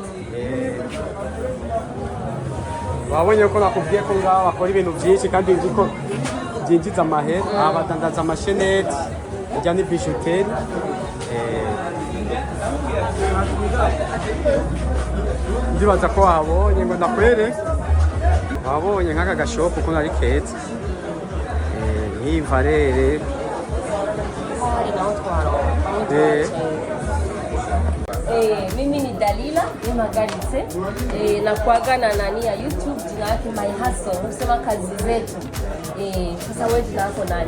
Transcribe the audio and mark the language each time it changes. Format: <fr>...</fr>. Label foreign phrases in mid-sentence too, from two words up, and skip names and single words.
<rn>Wabonye ko nakubwiye ko ngaho bakora ibintu byinshi kandi ko byinjiza amahera. Badandaza amasheneti ijya ni bijuteri. Ndibaza ko wabonye ngo ndakwere wabonye nk'aka gashopu ukuntu ari keza.</rn> <sw>Hii Valere mimi ni Dalila Imagaritse na kuagana nani ya YouTube, jina yake My Hustle, unasema kazi zetu. Sasa wewe jina lako nani?</sw>